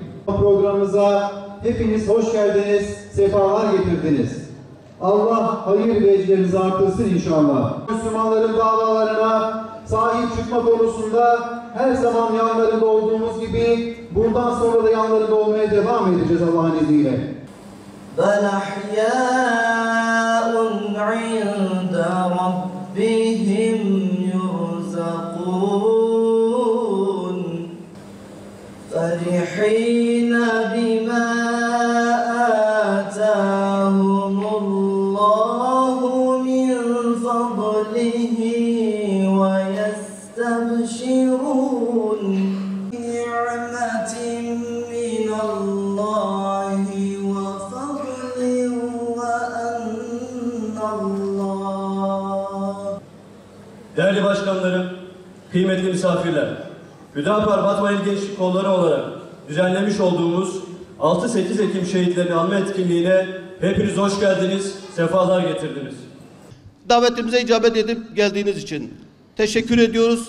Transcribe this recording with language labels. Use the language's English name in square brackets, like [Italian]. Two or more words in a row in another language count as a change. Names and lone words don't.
[Turkish] Programımıza hepiniz hoş geldiniz, sefalar getirdiniz. Allah hayır ve eclerinizi artırsın inşallah. Müslümanların davalarına sahip çıkma konusunda her zaman yanlarında olduğumuz gibi bundan sonra da yanlarında olmaya devam edeceğiz Allah'ın izniyle. [Arabic] فرحين بما آتاهم الله من فضله ويستبشرون بنعمة من الله وفضل وأن الله. [Turkish] Değerli başkanlarım, kıymetli misafirler, Hüdapar Batman İl Gençlik Kolları olarak düzenlemiş olduğumuz 6-8 Ekim şehitlerini anma etkinliğine hepiniz hoş geldiniz, sefalar getirdiniz. Davetimize icabet edip geldiğiniz için teşekkür ediyoruz.